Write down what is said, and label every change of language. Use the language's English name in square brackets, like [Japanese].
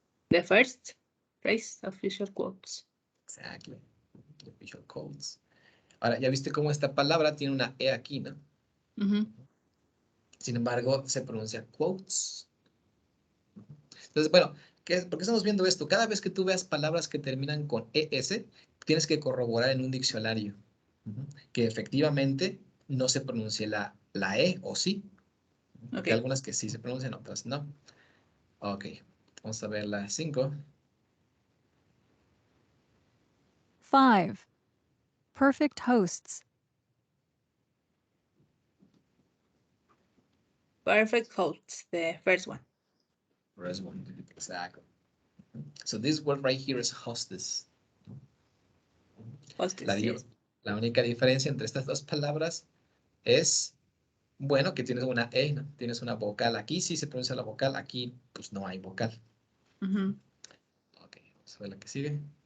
[English] The first phrase, official quotes. Exactly. Official quotes. [Spanish] Ahora, ya viste cómo esta palabra tiene una E aquí, ¿no? Sin embargo, se pronuncia quotes. Entonces, bueno, ¿por qué estamos viendo esto? Cada vez que tú veas palabras que terminan con ES, tienes que corroborar en un diccionario que efectivamente no se pronuncie la E o sí. Porque [English] Okay. [Spanish] algunas que sí se pronuncian, otras no. Ok, vamos a ver la 5. [English] 5. Perfect hosts. Perfect hosts, the first one. First one, exactly. So this word right here is hostess. Hostess, yes. [Spanish] La única diferencia entre estas dos palabras es, bueno, que tienes una E, ¿no? Tienes una vocal. Aquí sí se pronuncia la vocal, aquí pues no hay vocal. Ok, vamos a ver la que sigue.